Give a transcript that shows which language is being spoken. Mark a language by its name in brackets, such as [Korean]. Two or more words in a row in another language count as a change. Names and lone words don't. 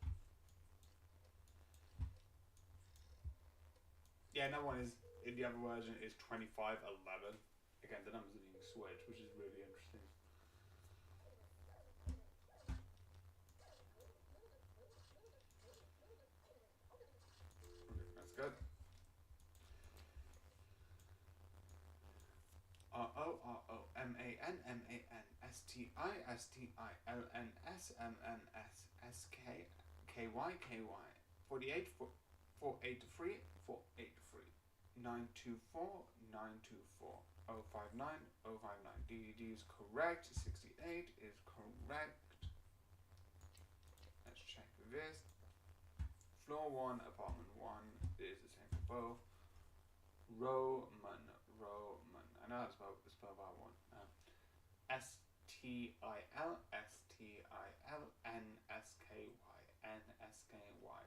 [English] Yeah, another one is, in the other version, is 2511. Again, the numbers are being switched, which is really interesting. Okay, that's good. R-O-R-O-M-A-N-M-A-N-S-T-I-S-T-I-L-N-S-M-N-S-S-K-Y-K-Y 48 483 483 924 924 059 059. DDD is correct. 68 is correct. Let's check this. Floor 1, apartment 1 is the same for both. Roman. I know that's spelled that one. S-T-I-L-S-T-I-L-N-S-K-Y.